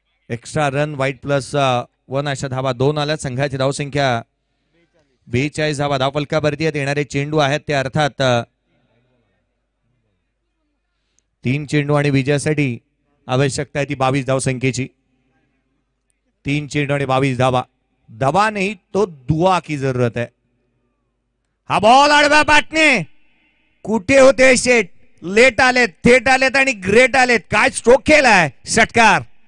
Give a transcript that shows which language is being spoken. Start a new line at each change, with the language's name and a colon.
Marathi: Extra run वाईट +1 अशा धावा 2 आल्यात. संघाची धावसंख्या 42 धावा धावफलकावरती आहेत. येणारे चेंडू आहेत ते अर्थात 3 चेंडू आणि विजयासाठी आवश्यकता आहे ती 22 धावसंख्येची. 3 चेंडू आणि 22 धावा.
Hindi: दबा नाही तो दुआ की जरूरत है.
Marathi: हा बॉल आडव्या बॅटने, कुठे होते शेट, लेट आलेत, थेट आलेत आणि ग्रेट आलेत. काय स्ट्रोक केलाय, षटकार.